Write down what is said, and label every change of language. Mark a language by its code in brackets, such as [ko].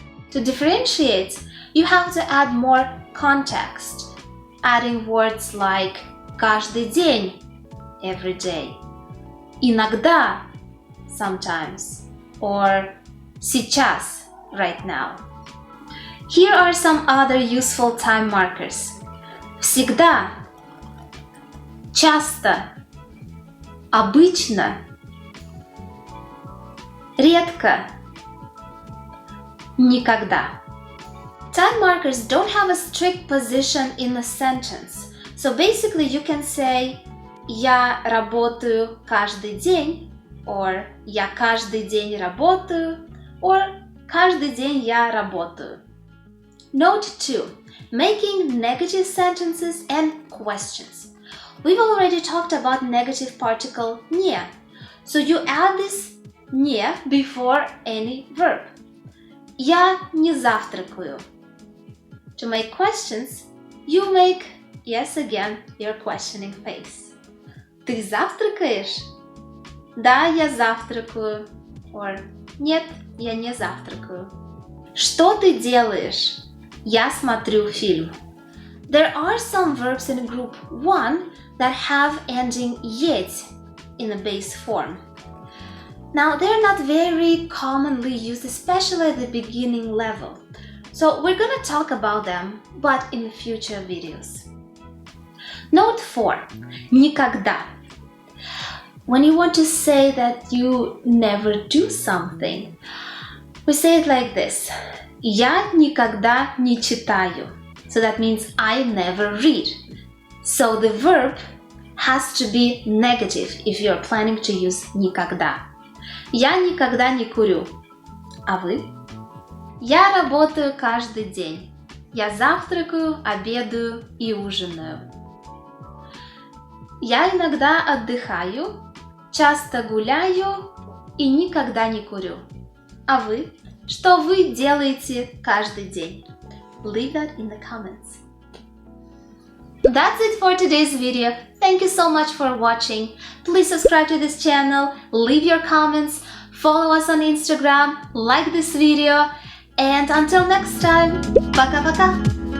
[en] To differentiate, you have to add more context, adding words like [ru] каждый день, [en] every day, [ru] иногда, [en] sometimes, or [ru] сейчас, [en] right now. Here are some other useful time markers. [ru] Всегда, часто, обычно, редко, никогда. [en] Time markers don't have a strict position in a sentence. So basically you can say [ru] я работаю каждый день, [en] or [ru] я каждый день работаю, [en] or [ru] каждый день я работаю. [en] Note 2. Making negative sentences and questions. We've already talked about negative particle не, so you add this не before any verb. [ru] Я не завтракаю. [en] To make questions, you make, yes again, your questioning face. [ru] Ты завтракаешь? Да, я завтракаю. Or нет, я не завтракаю. Что ты делаешь? Я смотрю фильм. [en] There are some verbs in group 1 that have ending yet in the base form. Now, they're not very commonly used, especially at the beginning level. So we're going to talk about them, but in future videos. Note 4. Никогда. When you want to say that you never do something, we say it like this. [ru] Я никогда не читаю. [en] So that means I never read. So the verb has to be negative if you're planning to use никогда. [ru] Я никогда не курю. А вы? Я работаю каждый день. Я завтракаю, обедаю и ужинаю. Я иногда отдыхаю, часто гуляю и никогда не курю. А вы? Что вы делаете каждый день? [en] Leave that in the comments. That's it for today's video. Thank you so much for watching. Please subscribe to this channel, leave your comments, follow us on Instagram, like this video, and until next time, [ru] пока-пока!